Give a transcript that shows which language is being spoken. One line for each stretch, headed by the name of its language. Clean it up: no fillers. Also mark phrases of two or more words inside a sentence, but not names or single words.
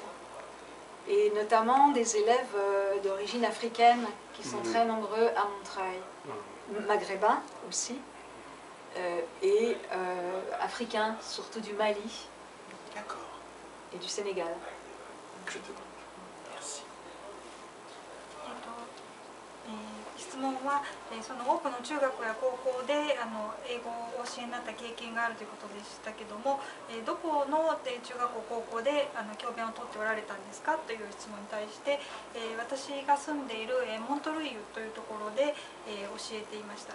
French: Et notamment des élèves d'origine africaine qui sont très nombreux à Montreuil, maghrébins aussi. et africains, surtout du Mali D'accord. et du Sénégal. Je te merci.
Japanese: 質問は、その多くの中学や高校で英語をお教えになった経験があるということでしたけども、どこの中学校高校で教鞭をとっておられたんですかという質問に対して、私が住んでいるモントルイユというところで教えていました。